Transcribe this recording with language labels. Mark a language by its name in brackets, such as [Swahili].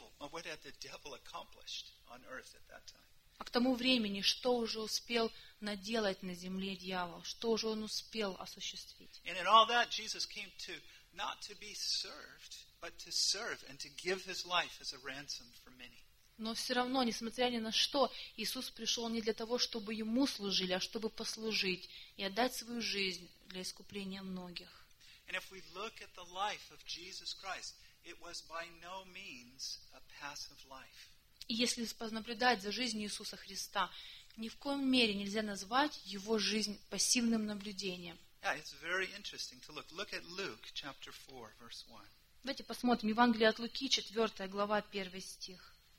[English] What had the devil accomplished on earth at that time? [Russian] А к тому времени, что уже успел наделать на земле дьявол? Что уже он успел осуществить? [English] And in all that, Jesus came to not to be served, but to serve and to give his life as a ransom for many. [Russian] Но все равно, несмотря ни на что, Иисус пришел не для того, чтобы ему служили, а чтобы послужить и отдать свою жизнь для искупления многих. [English] And if we look at the life of Jesus Christ, it was by no means a passive life. [Russian] И если понаблюдать за жизнью Иисуса Христа, ни в коем мере нельзя назвать его жизнь пассивным наблюдением. [English] Yeah, it's very interesting to look. Look at Luke chapter 4, verse 1. [Russian] Давайте посмотрим Евангелие от Луки, 4 глава, 1 стих.